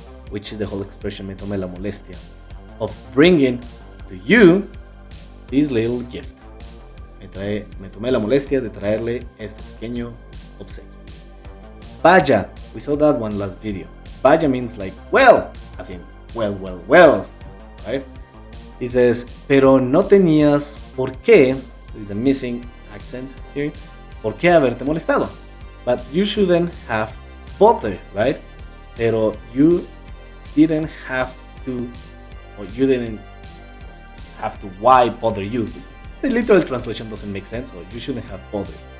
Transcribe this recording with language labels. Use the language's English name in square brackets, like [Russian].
[English] Which is the whole expression, [Spanish] me tomé la molestia, [English] of bringing to you this little gift. [Spanish] Me tomé la molestia de traerle este pequeño obsequio. [English] Vaya, we saw that one last video. Vaya means like, well, as in, well, right? He says, [Spanish] pero no tenías por qué, [English] there is a missing accent here, [Spanish] por qué haberte molestado. [English] But you shouldn't have bothered, right? Pero you didn't have to, or you didn't have to, why bother you? The literal translation doesn't make sense, so you shouldn't have bothered.